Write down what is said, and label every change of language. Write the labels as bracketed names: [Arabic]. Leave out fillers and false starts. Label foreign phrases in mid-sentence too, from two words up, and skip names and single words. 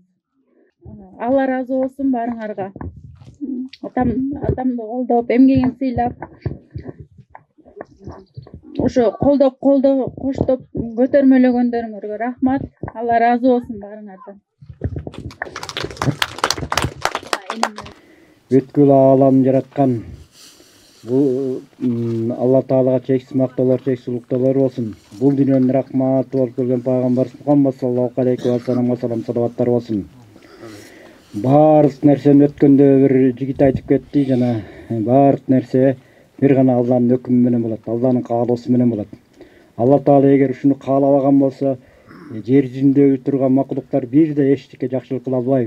[Kyrgyz] Алла разы болсун баарыңарга. Атамды колдоп, эмгегин сыйлап, ошо колдоп коштоп көтөрмөлөгөндөрүңөргө рахмат. Алла разы болсун баарыңардан. Бүткүл ааламды жараткан бул Алла Таалага чексиз мактоолор, чексиз улуктоолор болсун. Бул дүйнөнүн рахматы болуп келген пайгамбарыбыз Мухаммад [Arabic] صلى الله عليه وسلم [Kyrgyz] салаваттар болсун. Баарыс нерсени өткөндө бир жигит айтып кетти, жана баардык нерсе бир гана Алланын өкүмү менен болот, Алланын каалоосу менен болот. Алла Таала эгер ушуну каалабаган болсо, жер жүзүндө турган макулуктар бир да эчтеке жакшылык кыла албайбыз.